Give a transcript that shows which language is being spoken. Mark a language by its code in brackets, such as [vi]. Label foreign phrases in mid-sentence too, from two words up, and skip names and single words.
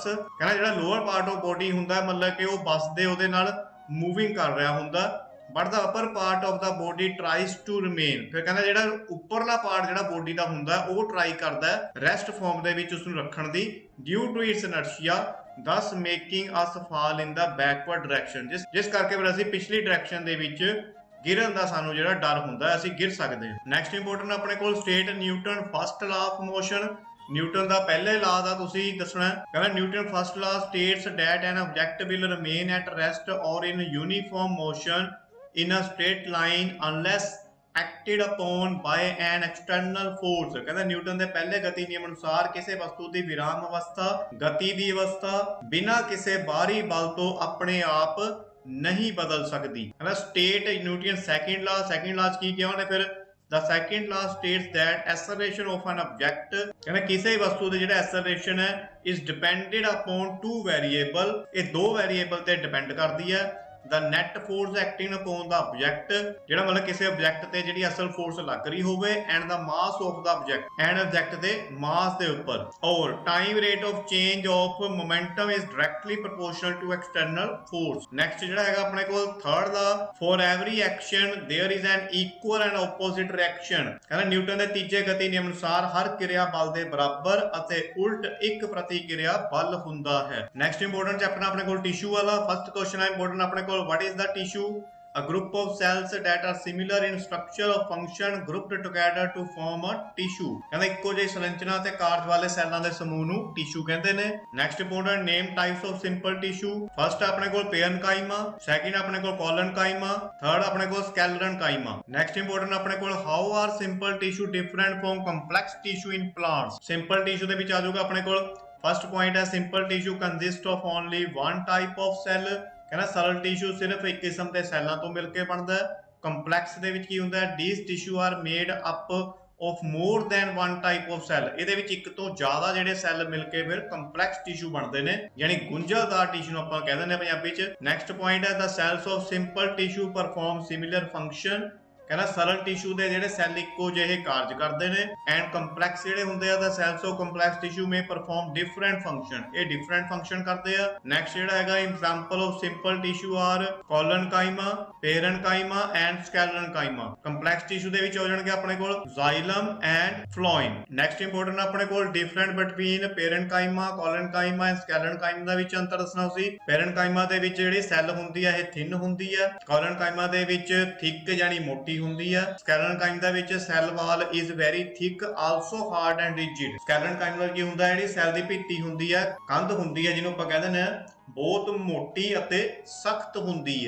[pa] ਕਹਿੰਦਾ ਜਿਹੜਾ [en] lower part of body [pa] ਹੁੰਦਾ ਮਤਲਬ ਕਿ ਉਹ ਬੱਸ ਦੇ ਉਹਦੇ ਨਾਲ ਮੂਵਿੰਗ ਕਰ ਰਿਹਾ ਹੁੰਦਾ [en] but the upper part of the body tries to remain. [pa] ਫਿਰ ਕਹਿੰਦਾ ਜਿਹੜਾ ਉੱਪਰਲਾ ਪਾਰਟ ਜਿਹੜਾ ਬੋਡੀ ਦਾ ਹੁੰਦਾ ਉਹ ਟਰਾਈ ਕਰਦਾ [en] rest form [pa] ਦੇ ਵਿੱਚ ਉਸ ਨੂੰ ਰੱਖਣ ਦੀ, [en] due to its inertia, thus making us fall in the backward direction। [pa] ਜਿਸ ਕਰਕੇ ਫਿਰ ਅਸੀਂ ਪਿਛਲੀ ਡਾਇਰੈਕਸ਼ਨ ਦੇ ਵਿੱਚ ਗਿਰਨ ਦਾ ਸਾਨੂੰ ਜਿਹੜਾ ਡਰ ਹੁੰਦਾ ਅਸੀਂ ਗਿਰ ਸਕਦੇ ਹਾਂ। [en] next important [pa] ਆਪਣੇ ਕੋਲ [en] state Newton first law of motion. [pa] ਨਿਊਟਨ ਦਾ ਪਹਿਲੇ ਲਾ ਦਾ ਤੁਸੀਂ ਦੱਸਣਾ। ਕਹਿੰਦਾ [en] Newton first law states that an object will remain at rest or in uniform motion in a straight line unless acted upon by an external force। [pa] ਕਹਿੰਦਾ ਨਿਊਟਨ ਦੇ ਪਹਿਲੇ ਗਤੀ ਨਿਯਮ ਅਨੁਸਾਰ ਕਿਸੇ ਵਸਤੂ ਦੀ ਵਿਰਾਮ ਅਵਸਥਾ, ਗਤੀ ਦੀ ਅਵਸਥਾ ਬਿਨਾਂ ਕਿਸੇ ਬਾਹਰੀ ਬਲ ਤੋਂ ਆਪਣੇ ਆਪ ਨਹੀਂ ਬਦਲ ਸਕਦੀ। ਕਹਿੰਦਾ ਸਟੇਟ ਨਿਊਟਨ ਸੈਕਿੰਡ ਲਾ ਚ ਕੀ ਕਿਹਾ ਉਹਨੇ ਫਿਰ, [en] the second law states that acceleration of an object, [pa] ਕਹਿੰਦਾ ਕਿਸੇ ਵਸਤੂ ਦੇ ਜਿਹੜਾ acceleration ਹੈ [en] is depended upon two variable, [pa] ਇਹ ਦੋ ਵੇਰੀਏਬਲ ਤੇ ਡਿਪੈਂਡ ਕਰਦੀ ਹੈ। [en] the net force acting upon the object, [pa] ਜਿਹੜਾ ਮਤਲਬ ਕਿਸੇ ਆਬਜੈਕਟ ਤੇ ਜਿਹੜੀ ਅਸਲ ਫੋਰਸ ਲੱਗ ਰਹੀ ਹੋਵੇ, [en] and the mass of the object, and [pa] ਆਬਜੈਕਟ ਦੇ ਮਾਸ ਦੇ ਉੱਪਰ, ਔਰ [en] time rate of change of momentum is directly proportional to external force। [pa] next ਜਿਹੜਾ ਹੈਗਾ ਆਪਣੇ ਕੋਲ ਥਰਡ ਦਾ, [en] for every action there is an equal and opposite reaction। [pa] ਕਹਿੰਦਾ ਨਿਊਟਨ ਦੇ ਤੀਜੇ ਗਤੀ ਨਿਯਮ ਅਨੁਸਾਰ ਹਰ ਕਿਰਿਆ ਬਲ ਦੇ ਬਰਾਬਰ ਅਤੇ ਉਲਟ ਇੱਕ ਪ੍ਰਤੀਕਿਰਿਆ ਬਲ ਹੁੰਦਾ ਹੈ। [en] next important chapter [pa] ਆਪਣੇ ਕੋਲ ਟਿਸ਼ੂ ਵਾਲਾ। [en] first question [pa] ਹੈ ਇੰਪੋਰਟੈਂਟ ਆਪਣੇ ਕੋਲ, [en] what is the tissue? A group of cells that are similar in structure or function grouped together to form a tissue। [pa] ਕਹਿੰਦਾ ਇੱਕੋ ਜਿਹੀ ਸੰਰਚਨਾ ਤੇ ਕਾਰਜ ਵਾਲੇ ਸੈੱਲਾਂ ਦੇ ਸਮੂਹ ਨੂੰ ਟਿਸ਼ੂ ਕਹਿੰਦੇ ਨੇ। [en] next important name types of simple tissue. first [pa] ਆਪਣੇ ਕੋਲ [en] parenchyma, second [pa] ਆਪਣੇ ਕੋਲ [en] collenchyma, third [pa] ਆਪਣੇ ਕੋਲ [en] ਸਕੈਲਰਨਕਾਈਮਾ। next important [pa] ਆਪਣੇ ਕੋਲ [en] how are simple tissue different from complex tissue in plants. simple tissue [pa] ਦੇ ਵਿੱਚ ਆ ਜਾਊਗਾ ਆਪਣੇ ਕੋਲ [en] first point ਹੈ simple tissue consist of only one type of cell. [pa] ਕਹਿੰਦਾ ਸਰਲ ਟਿਸ਼ੂ ਸਿਰਫ ਇੱਕ ਕਿਸਮ ਦੇ ਸੈੱਲਾਂ ਤੋਂ ਮਿਲ ਕੇ ਬਣਦਾ ਹੈ। ਕੰਪਲੈਕਸ ਦੇ ਵਿੱਚ ਕੀ ਹੁੰਦਾ ਹੈ, [en] these tissue are made up of more than one type of cell. [pa] ਇਹਦੇ ਵਿੱਚ ਇੱਕ ਤੋਂ ਜ਼ਿਆਦਾ ਜਿਹੜੇ ਸੈੱਲ ਮਿਲ ਕੇ ਫਿਰ [en] complex tissue [pa] ਬਣਦੇ ਨੇ, ਯਾਨੀ ਗੁੰਝਲਦਾਰ ਟਿਸ਼ੂ ਨੂੰ ਆਪਾਂ ਕਹਿ ਦਿੰਦੇ ਹਾਂ ਪੰਜਾਬੀ ਚ। [en] next point ਹੈ the cells of simple tissue perform similar function। [pa] ਕਹਿੰਦਾ ਸਰਲ ਟਿਸ਼ੂ ਦੇ ਜਿਹੜੇ ਸੈੱਲ ਇੱਕੋ ਜਿਹੇ ਕਾਰਜ ਕਰਦੇ ਨੇ, [en] and complex [pa] ਜਿਹੜੇ ਹੁੰਦੇ ਆ [en] the cells of complex tissue may perform different function, [pa] ਇਹ [en] different function [pa] ਕਰਦੇ ਆ। [en] ਨੈਕਸਟ [pa] ਜਿਹੜਾ ਹੈਗਾ [en] example of simple tissue are collenchyma, parenchyma and sclerenchyma। [pa] ਕੰਪਲੈਕਸ ਟਿਸ਼ੂ ਦੇ ਵਿੱਚ ਹੋ ਜਾਣਗੇ ਆਪਣੇ ਕੋਲ [en] xylem and phloem। next important [pa] ਆਪਣੇ ਕੋਲ [en] different between parenchyma, collenchyma and sclerenchyma [pa] ਦਾ ਵਿੱਚ ਅੰਤਰ ਦੱਸਣਾ ਸੀ। parenchyma ਦੇ ਵਿੱਚ ਜਿਹੜੀ ਸੈੱਲ ਹੁੰਦੀ ਹੈ ਇਹ ਥਿਨ ਹੁੰਦੀ ਹੈ, collenchyma ਦੇ ਵਿੱਚ ਥਿਕ ਯਾਨੀ ਮੋਟੀ ਹੁੰਦੀ ਹੈ। [en] ਸਕੈਲਰਨਕਾਈਮ [pa] ਦਾ ਵਿੱਚ [en] cell wall is very thick also hard and rigid. [pa] ਸਕੈਲਰਨਕਾਈਮ ਦਾ ਕੀ ਹੁੰਦਾ, ਜਿਹੜੀ ਸੈੱਲ ਦੀ ਭਿੱਤੀ ਹੁੰਦੀ ਹੈ, ਕੰਧ ਹੁੰਦੀ ਹੈ, ਜਿਹਨੂੰ ਆਪਾਂ ਕਹਿ ਦਿੰਦੇ ਆ ਬਹੁਤ ਮੋਟੀ ਅਤੇ ਸਖਤ ਹੁੰਦੀ ਹੈ।